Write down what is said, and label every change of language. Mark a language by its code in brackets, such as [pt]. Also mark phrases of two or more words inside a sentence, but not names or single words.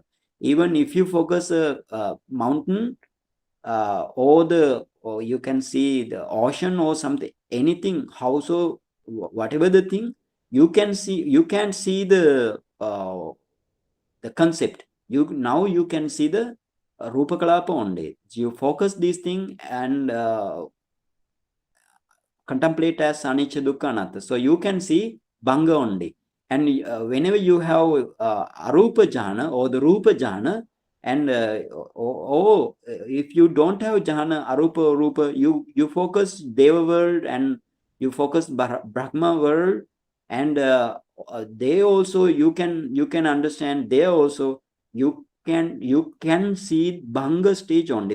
[en] Even if you focus a mountain, or you can see the ocean or something, anything, house or whatever the thing, you can see the concept. Now you can see the [pi] Rupa Kalapa [en] only. You focus this thing and contemplate as [pi] anicca dukkha anatta. [en] So you can see Bhanga only. And whenever you have [pi] arupa jhana [en] or the [pi] rupa jhana, [en] and if you don't have jhana, arupa or rupa, you focus Deva world and you focus Brahma world, and they also you can understand there also you can see Bhanga stage only.